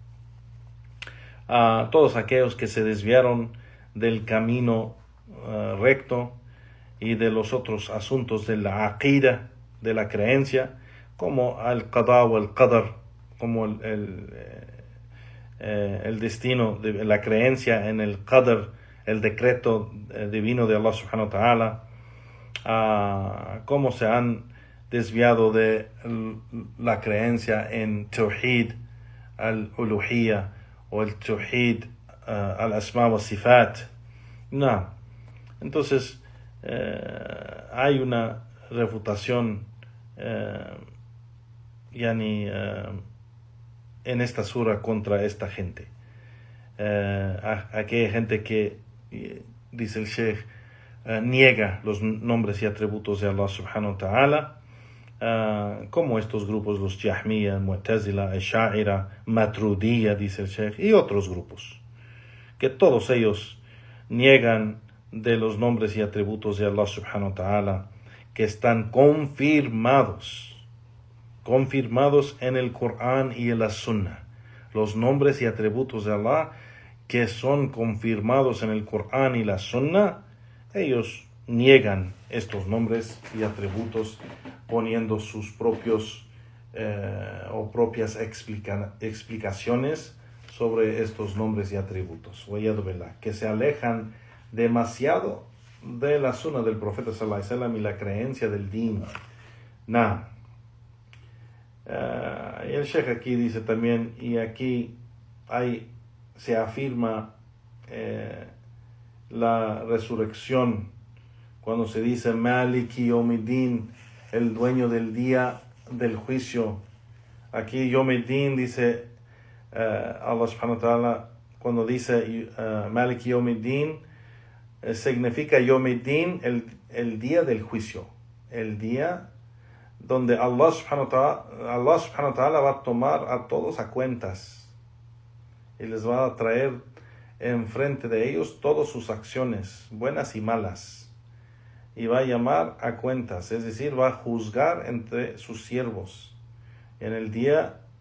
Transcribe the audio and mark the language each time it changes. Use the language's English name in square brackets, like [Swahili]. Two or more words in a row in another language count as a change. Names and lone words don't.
[Spanish] todos aquellos que se desviaron del camino recto y de los otros asuntos de la aqida, de la creencia, como el qada o el qadar, como el destino, de la creencia en el qadar, el decreto divino de Allah [Arabic] سبحانه وتعالى, [Spanish] cómo se han desviado de la creencia en [Arabic] توحيد الألوهية [Spanish] o el [Arabic] توحيد الأسماء والصفات. [Spanish] No. Entonces, hay una refutación en esta sura contra esta gente. Aquella gente que, dice el Sheikh, niega los nombres y atributos de Allah [Arabic] سبحانه وتعالى, [Spanish] como estos grupos, los Jahmiya, Mu'tazila, Ash'ira, Maturidiyya, dice el Sheikh, y otros grupos, que todos ellos niegan de los nombres y atributos de Allah [Arabic] سبحانه وتعالى, [Spanish] que están confirmados en el Corán y en la Sunna. Los nombres y atributos de Allah que son confirmados en el Corán y la Sunna, ellos niegan estos nombres y atributos poniendo sus propios o propias explicaciones sobre estos nombres y atributos, que se alejan demasiado de la Sunna del profeta [Arabic] صلى الله عليه وسلم [Spanish] y la creencia del din. Y el Sheikh aquí dice también, y aquí se afirma la resurrección cuando se dice [Arabic] مالك يوم الدين, [Spanish] el dueño del día del juicio. Aquí Yawmiddin dice Allah [Arabic] سبحانه وتعالى, [Spanish] cuando dice [Arabic] مالك يوم الدين, [Spanish] significa Yawmiddin el día del juicio, el día donde Allah [Arabic] سبحانه وتعالى [Spanish] va a tomar a todos a cuentas y les va a traer enfrente de ellos todas sus acciones, buenas y malas, y va a llamar a cuentas, es decir, va a juzgar entre sus siervos en el día